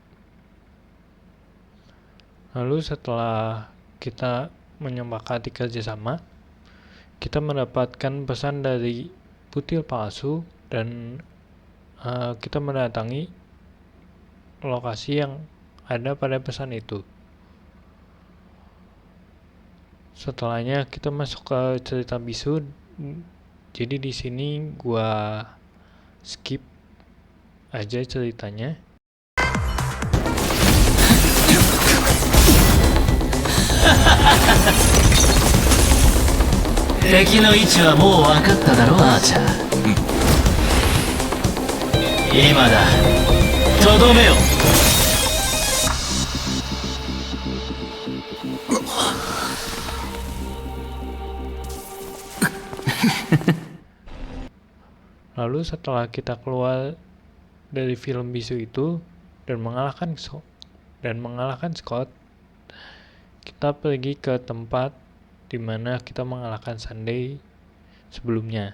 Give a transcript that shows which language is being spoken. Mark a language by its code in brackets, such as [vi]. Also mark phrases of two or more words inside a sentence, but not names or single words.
[id] Lalu setelah kita menyepakati kerjasama, kita mendapatkan pesan dari Butil palsu dan kita mendatangi lokasi yang ada pada pesan itu. Setelahnya kita masuk ke cerita bisu. Jadi di sini gua skip aja ceritanya. [ja] 敵の位置はもう分かっただろアーチャー。今だ、とどめよ。 [id] Lalu setelah kita keluar dari film bisu itu dan mengalahkan Scott, kita pergi ke tempat di mana kita mengalahkan Sunday sebelumnya.